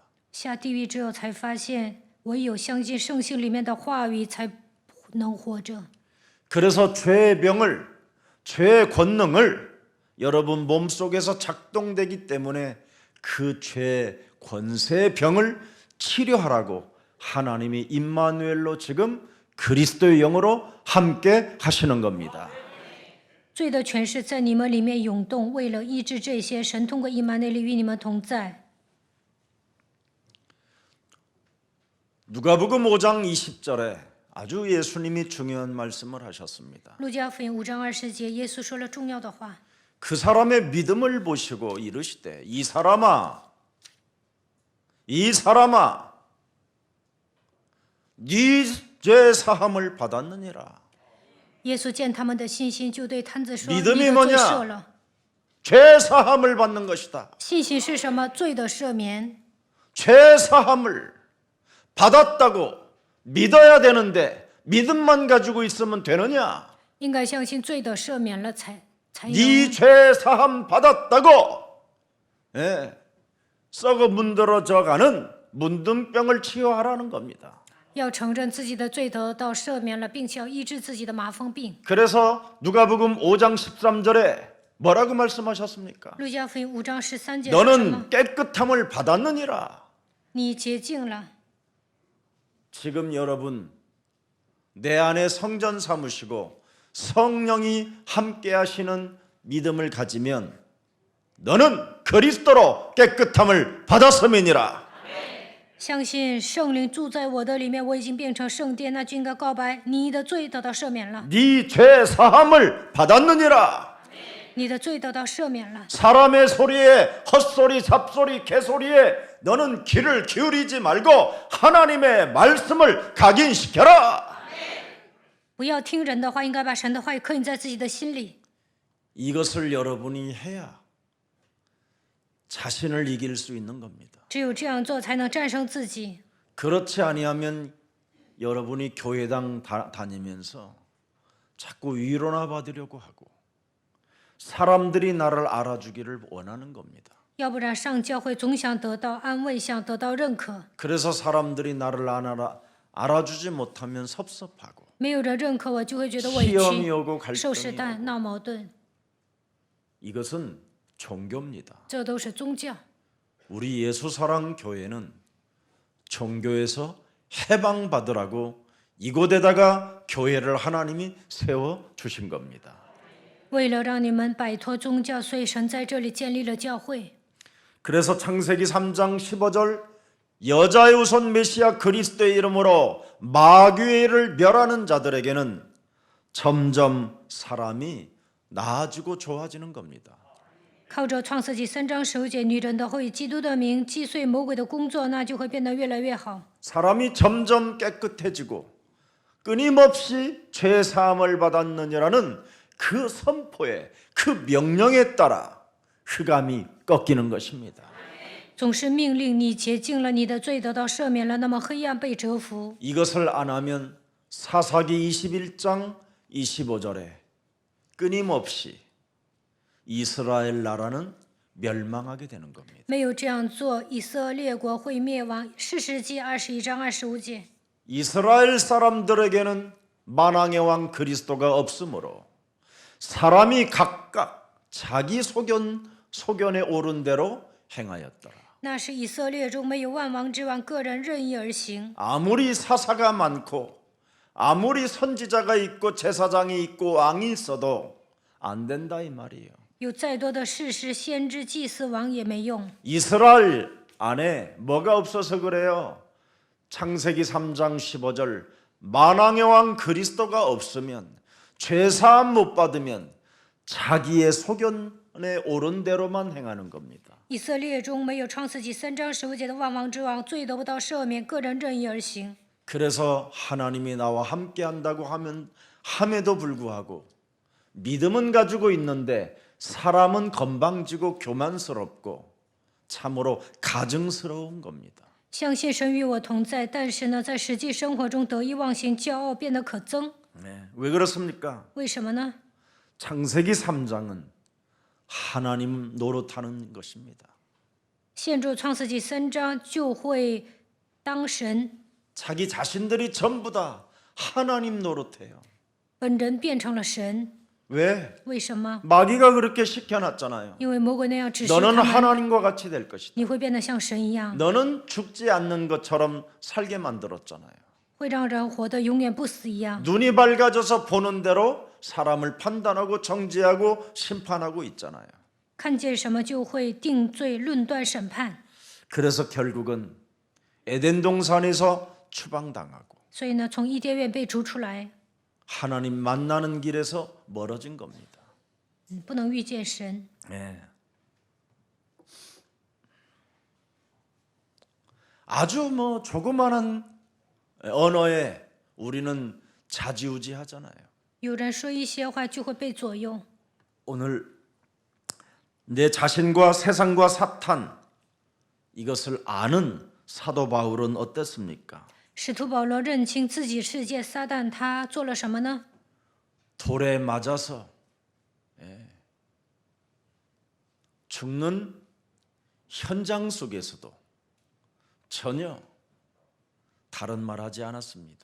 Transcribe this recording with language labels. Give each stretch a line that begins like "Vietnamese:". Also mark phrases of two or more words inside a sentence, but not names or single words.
Chinese: 下地狱之后才发现，唯有相信圣经里面的话语，才能活着。
Korean: 그래서 죄의 병을, 죄의 권능을 여러분 몸속에서 작동되기 때문에 그 죄의 권세의 병을 치료하라고 하나님이 임마누엘로 지금 그리스도의 영으로 함께 하시는 겁니다.
Chinese: 罪的权势在你们里面涌动，为了医治这些，神通过以马内利与你们同在。
Korean: 누가복음 5장 20절에 아주 예수님이 중요한 말씀을 하셨습니다.
Chinese: 路加福音5章20节，耶稣说了重要的话。
Korean: 그 사람의 믿음을 보시고 이르시되 이 사람아 네 죄 사함을 받았느니라.
Chinese: 耶稣见他们的信心，就对摊子说：“
Korean: 믿음이
Chinese: 你的罪
Korean: 뭐냐
Chinese: 赦了。
Korean: 죄 사함을 받는 것이다.
Chinese: 信心是什么？罪的赦免。
Korean: 죄 사함을 받았다고 믿어야 되는데 믿음만 가지고 있으면 되느냐?
Chinese: 应该相信罪的赦免了才
Korean: 네
Chinese: 能。
Korean: 죄 사함 받았다고 썩어 문드러져가는 문둥병을 치유하라는 겁니다.
Chinese: 要承认自己的罪得到赦免了，并且要医治自己的麻风病。
Korean: 그래서 누가복음 5장 13절에 뭐라고 말씀하셨습니까?
Chinese: 路加福音5章13节说什么？
Korean: 너는 깨끗함을 받았느니라.
Chinese: 你洁净了。
Korean: 지금 여러분 내 안에 성전 삼으시고 성령이 함께 하시는 믿음을 가지면 너는 그리스도로 깨끗함을 받았음이니라.
Chinese: 相信圣灵住在我的里面，我已经变成圣殿，那就应该告白：你的罪得到赦免了，
Korean: 네 죄 사함을 받았느니라.
Chinese: 你的罪得到赦免了。
Korean: 사람의 소리에 헛소리 잡소리 개소리에 너는 귀를 기울이지 말고 하나님의 말씀을 각인시켜라.
Chinese: 不要听人的话，应该把神的话语刻印在自己的心里。
Korean: 이것을 여러분이 해야 자신을 이길 수 있는 겁니다.
Chinese: 只有这样做，才能战胜自己。
Korean: 그렇지 아니하면 여러분이 교회당 다니면서 자꾸 위로나 받으려고 하고 사람들이 나를 알아주기를 원하는 겁니다.
Chinese: 要不然上教会总想得到安慰，想得到认可，
Korean: 그래서 사람들이 나를 알아주지 못하면 섭섭하고
Chinese: 没有人认可我，就会觉得委
Korean: 시험이
Chinese: 屈，
Korean: 오고
Chinese: 受试
Korean: 갈등이
Chinese: 探，
Korean: 오고
Chinese: 闹矛盾，
Korean: 이것은 종교입니다.
Chinese: 这都是宗教。
Korean: 우리 예수사랑 교회는 종교에서 해방받으라고 이곳에다가 교회를 하나님이 세워 주신 겁니다.
Chinese: 为了让你们摆脱宗教，所以神在这里建立了教会。
Korean: 그래서 창세기 3장 15절 여자의 우선 메시아 그리스도의 이름으로 마귀를 멸하는 자들에게는 점점 사람이 나아지고 좋아지는 겁니다.
Chinese: 靠着创世纪3章15节，女人的后裔基督的名击碎魔鬼的工作，那就会变得越来越好。
Korean: 사람이 점점 깨끗해지고 끊임없이 죄 사함을 받았느냐라는 그 선포에 그 명령에 따라 흑암이 꺾이는 것입니다.
Chinese: 总是命令你洁净了，你的罪得到赦免了，那么黑暗被折服。
Korean: 이것을 안 하면 사사기 21장 25절에 끊임없이 이스라엘 나라는 멸망하게 되는 겁니다.
Chinese: 没有这样做，以色列国会灭亡。士师记21章25节。
Korean: 이스라엘 사람들에게는 만왕의 왕 그리스도가 없으므로 사람이 각각 자기 소견에 옳은 대로 행하였더라.
Chinese: 那是以色列中没有万王之王，个人任意而行。
Korean: 아무리 사사가 많고 아무리 선지자가 있고 제사장이 있고 왕이 있어도 안 된다 이 말이에요.
Chinese: 有再多的士师、先知、祭司、王也没用。
Korean: 이스라엘 안에 뭐가 없어서 그래요? 창세기 3장 15절 만왕의 왕 그리스도가 없으면 죄사함 못 받으면 자기의 소견에 옳은 대로만 행하는 겁니다.
Chinese: 以色列中没有创世纪3章15节的万王之王，罪得不到赦免，个人任意而行。
Korean: 그래서 하나님이 나와 함께 한다고 함에도 불구하고 믿음은 가지고 있는데 사람은 건방지고 교만스럽고 참으로 가증스러운 겁니다.
Chinese: 相信神与我同在，但是呢，在实际生活中得意忘形、骄傲，变得可憎。
Korean: 네, 왜 그렇습니까?
Chinese: 为什么呢？
Korean: 창세기 3장은 하나님 노릇하는 것입니다.
Chinese: 陷入创世纪3章就会当神，
Korean: 자기 자신들이 전부 다 하나님 노릇해요.
Chinese: 本人变成了神。
Korean: 왜?
Chinese: 为什么？
Korean: 마귀가 그렇게 시켜놨잖아요.
Chinese: 因为魔鬼那样指示
Korean: 너는
Chinese: 他们，
Korean: 하나님과 같이 될 것이다.
Chinese: 你会变得像神一样，
Korean: 너는 죽지 않는 것처럼 살게 만들었잖아요.
Chinese: 会让人活得永远不死一样。
Korean: 눈이 밝아져서 보는 대로 사람을 판단하고 정죄하고 심판하고 있잖아요.
Chinese: 看见什么就会定罪、论断、审判。
Korean: 그래서 결국은 에덴 동산에서 추방당하고
Chinese: 所以呢，从伊甸园被逐出来，
Korean: 하나님 만나는 길에서 멀어진 겁니다.
Chinese: 不能遇见神。
Korean: 네. 아주 조그마한 언어에 우리는 좌지우지하잖아요.
Chinese: 有人说一些话就会被左右。
Korean: 오늘 내 자신과 세상과 사탄 이것을 아는 사도 바울은 어땠습니까?
Chinese: 使徒保罗认清自己世界，撒旦他做了什么呢？
Korean: 돌에 맞아서 죽는 현장 속에서도 전혀 다른 말 하지 않았습니다.